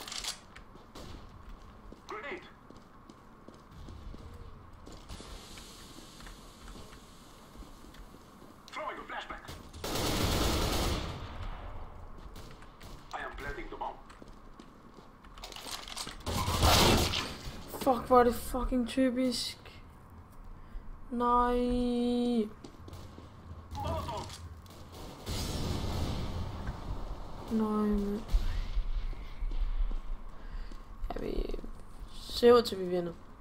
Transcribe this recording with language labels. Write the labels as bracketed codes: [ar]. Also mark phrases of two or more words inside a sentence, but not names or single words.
[en] Grenade. Throwing a flashbang. I am planting the bomb. [da] Fuck, hvor er det fucking typisk. Nej. Molotov. Nej, men... Ja, vi ser ud til, vi vinder.